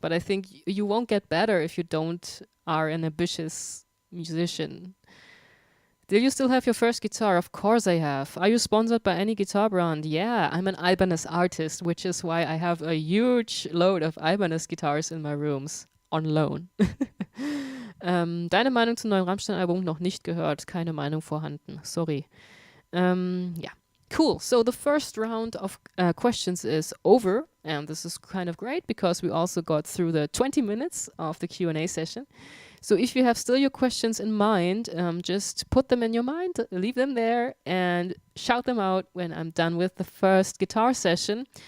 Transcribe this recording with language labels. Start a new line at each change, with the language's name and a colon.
English: But I think you won't get better if you are an ambitious musician. Do you still have your first guitar? Of course I have. Are you sponsored by any guitar brand? Yeah, I'm an Ibanez artist, which is why I have a huge load of Ibanez guitars in my rooms on loan.
German: Deine Meinung zum neuen Rammstein-Album noch nicht gehört. Keine Meinung vorhanden.
English: Sorry. Yeah. Cool. So the first round of questions is over, and this is kind of great because we also got through the 20 minutes of the Q&A session. So if you have still your questions in mind, just put them in your mind, leave them there, and shout them out when I'm done with the first guitar session.